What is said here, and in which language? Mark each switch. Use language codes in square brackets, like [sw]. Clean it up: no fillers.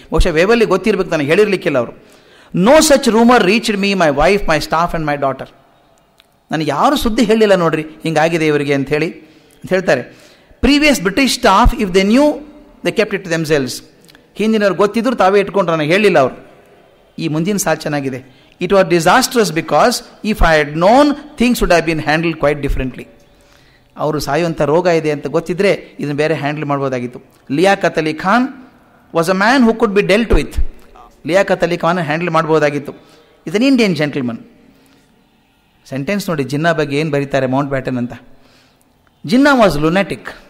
[kn] ಬಹುಶಃ ವೇವೆಲ್ಲಿ ಗೊತ್ತಿರಬೇಕು, ನನಗೆ ಹೇಳಿರ್ಲಿಕ್ಕಿಲ್ಲ ಅವರು. [en] No such rumour reached me, my wife, my staff and my daughter. [kn] ನನಗೆ ಯಾರು ಸುದ್ದಿ ಹೇಳಿಲ್ಲ ನೋಡ್ರಿ ಹಿಂಗಾಗಿದೆ ಇವರಿಗೆ ಅಂತ ಹೇಳ್ತಾರೆ. [en] Previous British staff if they knew they kept it themselves. [kn] ಹಿಂದಿನವ್ರು ಗೊತ್ತಿದ್ರು ತಾವೇ ಇಟ್ಕೊಂಡ್ರು, ನನಗೆ ಹೇಳಿಲ್ಲ ಅವರು. ಈ ಮುಂದಿನ ಸಾಲು ಚೆನ್ನಾಗಿದೆ. [en] It was disastrous because if I had known, things would have been handled quite differently. [kn] ಅವರು ಸಾಯುವಂಥ ರೋಗ ಇದೆ ಅಂತ ಗೊತ್ತಿದ್ರೆ ಇದನ್ನು ಬೇರೆ handle ಮಾಡ್ಬೋದಾಗಿತ್ತು. [en] Liaquat Ali Khan was a man who could be dealt with. Liaquat Ali Khan [kn] handle ಮಾಡ್ಬೋದಾಗಿತ್ತು. [en] Is an Indian gentleman. [kn] Sentence ನೋಡಿ ಜಿನ್ನಾ ಬಗ್ಗೆ ಏನು ಬರೀತಾರೆ ಮೌಂಟ್ ಬ್ಯಾಟನ್ ಅಂತ. [en] Jinnah was lunatic.